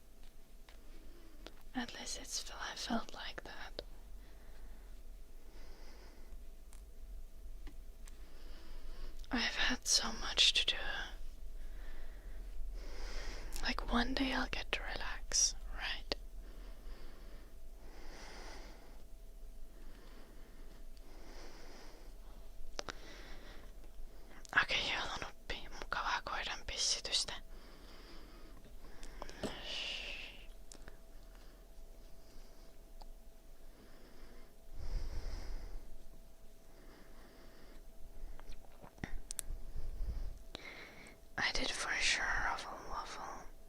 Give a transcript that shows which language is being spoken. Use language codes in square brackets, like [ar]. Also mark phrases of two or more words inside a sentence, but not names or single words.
[en] At least I felt like that. I've had so much to do. Like one day I'll get to relax, right? [fi] Okei, joulunuppi. Mukavaa koiran pissitystä. [en] I did for sure ruffle waffle.